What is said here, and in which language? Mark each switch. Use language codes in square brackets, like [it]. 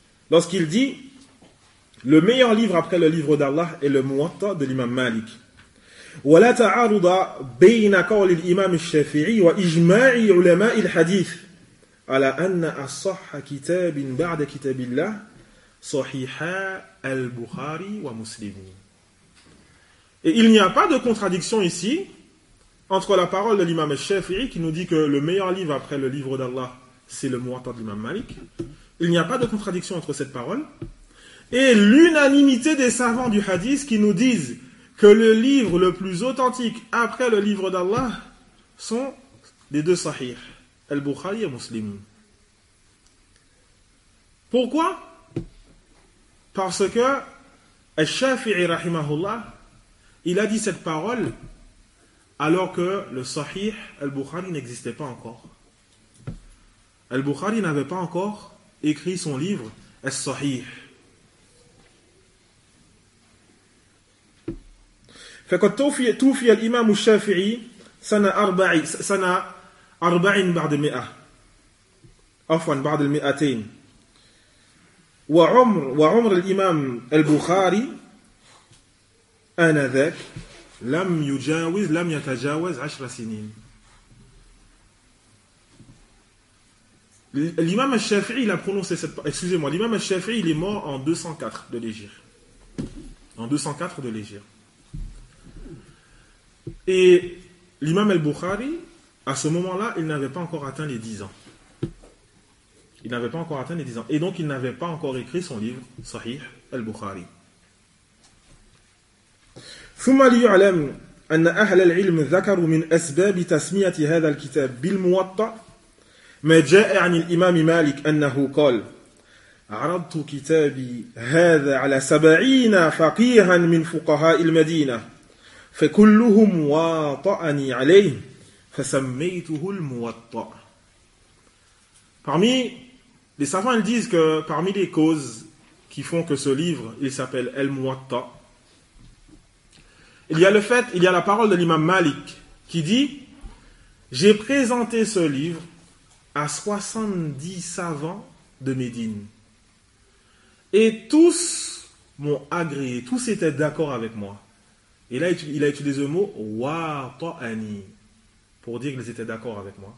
[fr] Lorsqu'il dit, le meilleur livre après le livre d'Allah est le موطأ de l'imam Malik. [ar] ولا تعارض بين قول الإمام الشافعي وإجماع علماء الحديث على أن أصح كتاب بعد كتاب الله صحيح البخاري ومسلم. [fr] Et il n'y a pas de contradiction ici entre la parole de l'imam Shafi'i qui nous dit que le meilleur livre après le livre d'Allah, c'est le Muwatta de l'imam Malik. Il n'y a pas de contradiction entre cette parole. Et l'unanimité des savants du hadith qui nous disent que le livre le plus authentique après le livre d'Allah sont les deux sahih, Al-Bukhari et Muslim. Pourquoi? Parce que Al-Shafi'i rahimahullah, il a dit cette parole alors que le sahih Al-Bukhari n'existait pas encore. Al-Bukhari n'avait pas encore écrit son livre Al-Sahih. [ar] فقد توفي توفي الإمام الشافعي سنة أربع سنة أربعين بعد المئة عفوا بعد المئتين وعمر الإمام البخاري آنذاك لم يتجاوز عشر سنين. [fr] الإمام الشافعي لا prononcé cette excusez-moi l'imam الشافعي il est mort en 204 de l'Hégire Et l'imam al-Bukhari, à ce moment-là, il n'avait pas encore atteint les 10 ans. Et donc, il n'avait pas encore écrit son livre, Sahih al-Bukhari. [ar] ثم ليعلم أن أهل العلم ذكروا من أسباب تسمية هذا الكتاب بالموطأ ما جاء عن الإمام مالك أنه قال عرضت كتابي هذا على 70 فقيها من فقهاء المدينة فَكُلُّهُمْ وَاطَأَنِي عَلَيْهِمْ فَسَمَّيْتُهُ الْمُوَطَّعِ. [fr] Parmi les savants, ils disent que parmi les causes qui font que ce livre, il s'appelle El Muwatta, il y a la parole de l'imam Malik qui dit « J'ai présenté ce livre à 70 savants de Médine et tous m'ont agréé, tous étaient d'accord avec moi. » Et là, il a utilisé le mot « wa ta'ani » pour dire qu'ils étaient d'accord avec moi.